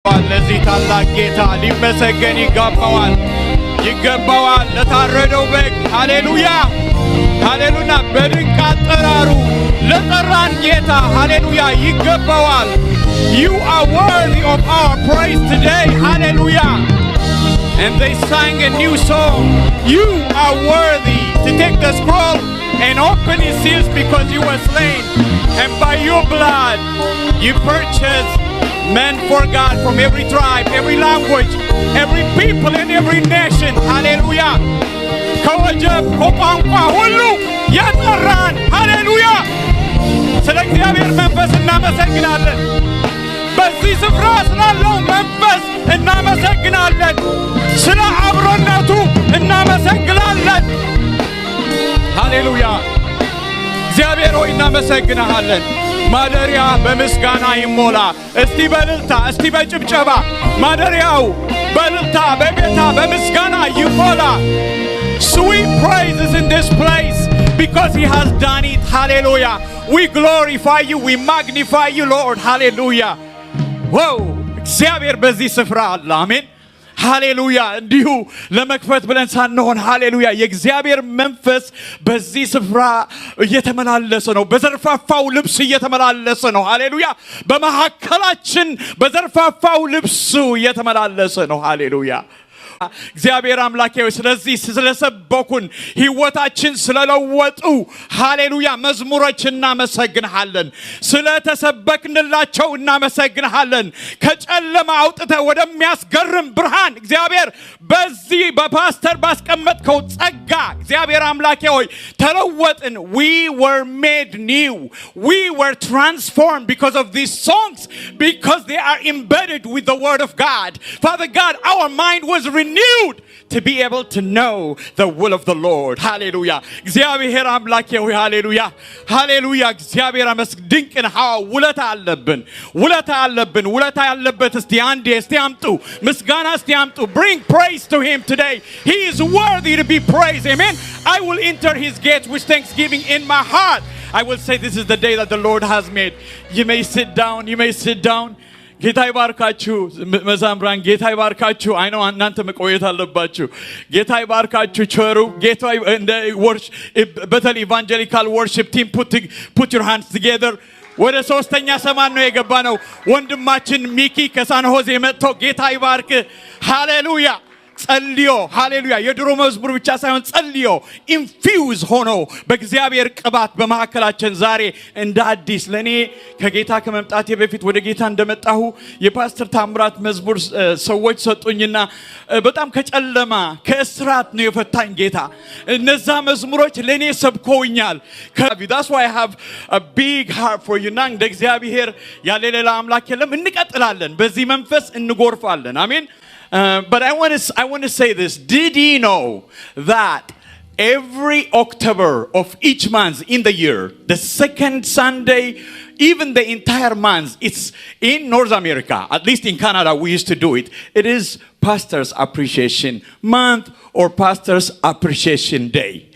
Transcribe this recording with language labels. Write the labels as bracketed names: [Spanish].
[Amharic] ለዚህ ታላቅ ጌታ ሊመሰገን ይገባዋል ይገባዋል ለታረደው በግ ሃሌሉያ ሃሌሉያ በድንቅ አጠራሩ ለጠራን ጌታ ሃሌሉያ ይገባዋል. [English] You are worthy of our praise today. Hallelujah. And they sang a new song. You are worthy to take the scroll and open its seals because you were slain. And by your blood you purchased men for God from every tribe, every language, every people and every nation. Hallelujah. [Amharic] ከወጀብ ከቋንቋ ሁሉ ያጠራን ሃሌሉያ ስለ እግዚአብሔር መንፈስ እናመሰግናለን በዚህ ስፍራ ስላለው መንፈስ እናመሰግናለን ስለ አብሮነቱ እናመሰግናለን ሃሌሉያ እግዚአብሔር ሆይ እናመሰግናለን ማደሪያ በምስጋና ይሞላ እስቲ በእልልታ እስቲ በጭብጨባ ማደሪያው በእልልታ በጌታ በምስጋና ይሞላ. [English] Sweet praises in this place because he has done it. Hallelujah. We glorify you, we magnify you, Lord. Hallelujah. Whoa. [Amharic] እግዚአብሔር በዚህ ስፍራ አለ አሜን ሃሌሉያ እንዲሁ ለመክፈት ብለን ሳንሆን ሃሌሉያ የእግዚአብሔር መንፈስ በዚህ ስፍራ እየተመላለሰ ነው በዘርፋፋው ልብስ እየተመላለሰ ነው ሃሌሉያ በመሐከላችን በዘርፋፋው ልብሱ እየተመላለሰ ነው ሃሌሉያ እግዚአብሔር አምላኬ ስለዚህ ስለሰበኩን ሕይወታችን ስለለወጡ ሃሌሉያ መዝሙሮች እናመሰግንሃለን ስለተሰበክንላቸው እናመሰግንሃለን ከጨለማ አውጥተህ ወደሚያስገርም ብርሃን እግዚአብሔር በዚህ በፓስተር ባስቀመጥከው ጸጋ እግዚአብሔር አምላኬ ሆይ ተለወጥን. [English] We were made new, we were transformed because of these songs because they are embedded with the word of God. Father God, our mind was renewed to be able to know the will of the Lord. Hallelujah. [Amharic] እግዚአብሔር አምላኬ ሆይ ሃሌሉያ ሃሌሉያ እግዚአብሔር አመስግድንቅን ውለታ አለብን ውለታ ያለበት እስቲ አንዴ እስቲ አምጡ ምስጋና እስቲ አምጡ. [English] Bring praise to him today. He is worthy to be praised. Amen. I will enter his gates with thanksgiving in my heart. I will say this is the day that the Lord has made. You may sit down. [Amharic] ጌታ ይባርካችሁ መዛምራን ጌታ ይባርካችሁ አይ ነው እናንተ መቆየት አለባችሁ ጌታ ይባርካችሁ ቸሩ ጌታ እንደ ወርሺፕ በተለይ ኢቫንጀሊካል ወርሺፕ ቲም [English] put your hands together [Amharic] ወደ ሶስተኛ ሰማን ነው የገባ ነው ወንድማችን ሚኪ ከሳን ሆዜ መጥቶ ጌታ ይባርክ ሃሌሉያ ጸልዮ ሃሌሉያ የድሮ መዝሙር ብቻ ሳይሆን ጸልዮ ኢንፊውዝ ሆኖ በእግዚአብሔር ቅባት በመሐከላችን ዛሬ እንደ አዲስ ለኔ ከጌታ ከመምጣቴ በፊት ወደ ጌታ እንደመጣሁ የፓስተር ታምራት መዝሙር ሰዎች ሰጡኝና በጣም ከጨለማ ከእስራት ነው የፈታኝ ጌታ እነዛ መዝሙሮች ለኔ ሰብከውኛል. [English] That's why I have a big heart for you. [Amharic] እንደ እግዚአብሔር ያለ ሌላ አምላክ የለም እንቀጥላለን በዚህ መንፈስ እንጎርፋለን አሜን. [English] But I want to say this. Did you know that every October of each month in the year, the second Sunday, even the entire month, it's in North America, at least in Canada, we used to do it. It is Pastor's Appreciation Month or Pastor's Appreciation Day.